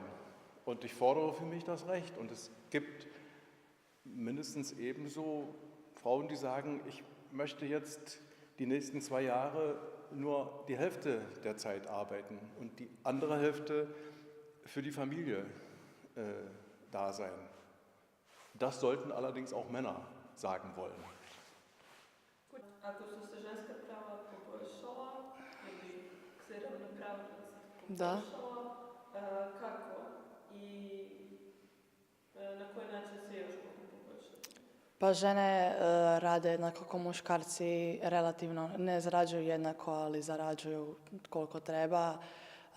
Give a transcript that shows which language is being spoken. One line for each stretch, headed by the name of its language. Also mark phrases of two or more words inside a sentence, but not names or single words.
German: Und ich fordere für mich das Recht. Und es gibt mindestens ebenso Frauen, die sagen, ich möchte jetzt die nächsten 2 Jahre nur die Hälfte der Zeit arbeiten und die andere Hälfte für die Familie da sein. Das sollten allerdings auch Männer sagen wollen.
Croatian: Ako su se ženska prava poboljšala ili se ravnopravnost Da. poboljšala, kako i na koji način se još mogu poboljšati? Pa žene rade jednako kao muškarci, relativno ne zarađuju jednako, ali zarađuju koliko treba.